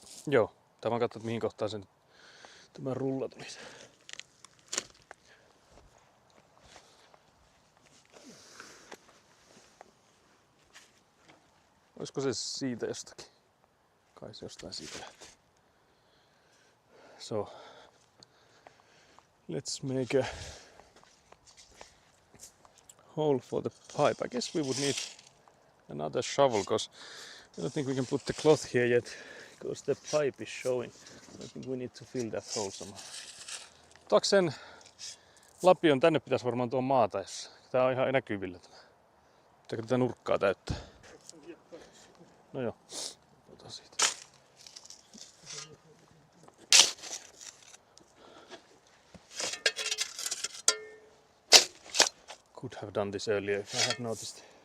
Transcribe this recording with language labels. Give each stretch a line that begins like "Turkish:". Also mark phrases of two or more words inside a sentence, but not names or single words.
Finnish: Joo, tää vaan katsot mihin kohtaan sen tämä rulla tulisi. Olisiko se siitä jostakin? Kai se jostain siitä lähtee.
English: So, let's make a hole for the pipe. I guess we would need another shovel, because I don't think we can put the cloth here yet, because the pipe is showing. I think we need to fill that hole somehow.
Finnish: Otaanko sen lapion? Tänne pitäisi varmaan tuon maata, jos tää on ihan näkyvillä. Pitääkö tätä nurkkaa täyttää? No joo, ota siitä.
English: Could have done this earlier if I had noticed.